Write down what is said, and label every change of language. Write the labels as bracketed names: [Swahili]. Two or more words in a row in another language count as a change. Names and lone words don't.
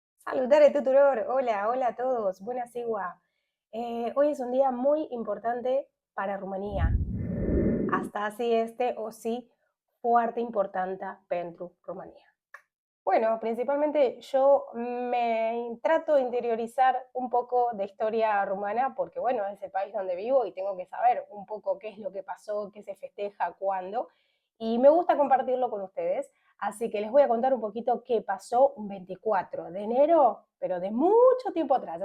[Romanian] Salutare tuturor, [Spanish] hola, hola a todos, [Romanian] bună ziua. [Spanish] Hoy es un día muy importante para Rumanía. [Romanian] Asta sí este o sí foarte importantă pentru Rumanía. [Spanish] Bueno, principalmente yo me trato de interiorizar un poco de historia rumana porque, bueno, es el país donde vivo y tengo que saber un poco qué es lo que pasó, qué se festeja, cuándo. Y me gusta compartirlo con ustedes. Así que les voy a contar un poquito qué pasó un 24 de enero, pero de mucho tiempo atrás.